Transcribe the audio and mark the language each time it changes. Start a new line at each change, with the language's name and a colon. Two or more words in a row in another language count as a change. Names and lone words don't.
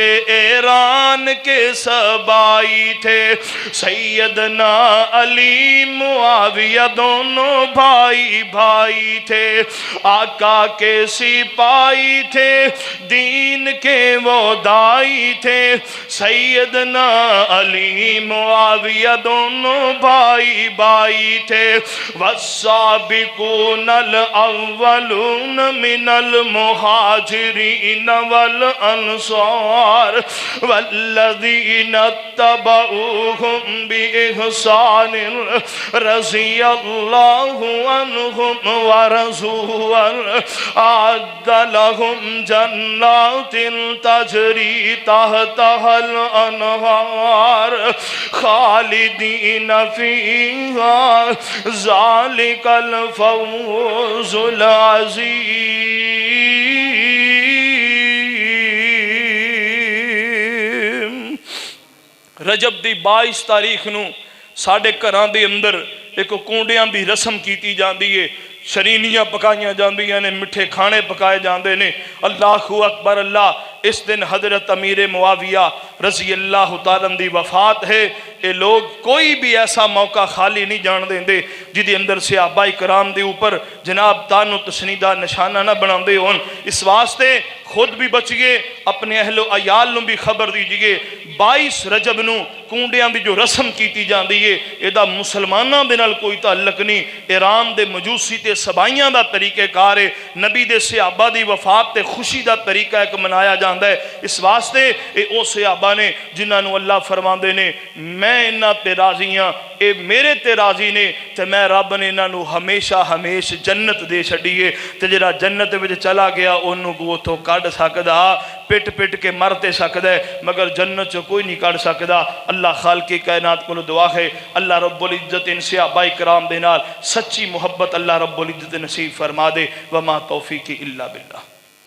Urdu: ایران کے سبائی تھے، سیدنا علی معاویہ دونوں بھائی بھائی تھے، آقا کے سپاہی تھے، دین کے وہ دائی تھے، سیدنا علی معاویہ دونوں بھائی بھائی تھے،
Arabic: والسابقون الاولون من المہاجرین والانصار والذین اتبعوهم بإحسان رضی اللہ عنہم ورضوا عنہ، اعد لهم جنات تجری تحتها الانہار خالدین فیہا ذالک الفوز العظیم۔
Punjabi: رجب دی 22 تاریخ نو ساڑھے گھران دے اندر ایک کونڈیاں بھی رسم کیتی جاندی ہے، شرینیاں پکائیاں جاندیاں نے، مٹھے کھانے پکائے جاندے نے۔
Arabic: اللہ اکبر اللہ۔
Punjabi: اس دن حضرت امیر معاویہ
Arabic: رضی اللہ تعالیٰ
Punjabi: دی وفات ہے۔ اے لوگ کوئی بھی ایسا موقع خالی نہیں جان دیں دے جدی اندر صحابہ کرام دے اوپر جناب تان و تسنیدہ نشانہ نہ بنا دے ہون۔ اس واسطے خود بھی بچئے، اپنے اہل و عیال نو بھی خبر دیجئے۔ 22 رجب نو کونڈیاں دی جو رسم کیتی جان دی ہے، ایدہ مسلمانہ دے نال کوئی تعلق نہیں، ایران دے مجوسی تے سبائیاں دا طریقہ کار ہے، نبی دے صحابہ دی وفات تے خوشی دا طریقہ ایک منایا جاندہ ہے۔ اس واسطے اے او صحابہ نے جنہاں نو اللہ فرماندے نے میں انہاں تے راضیاں، اے میرے تے راضی نے، تے میں رب نے انہاں نو ہمیشہ ہمیش جنت دے چھڑیے، تے جڑا جنت وچ چلا گیا انہوں کو تو کڈ سکدا، پٹ پٹ کے مرتے سکدا ہے، مگر جنت چو کوئی نہیں کڈ سکدا۔ اللہ خالق کائنات کو دعا ہے
Arabic: اللہ رب العزت
Punjabi: ان صحابہ کرام دے نال سچی محبت
Arabic: اللہ رب العزت
Punjabi: نصیب فرما دے۔
Arabic: وما توفیقی الا باللہ۔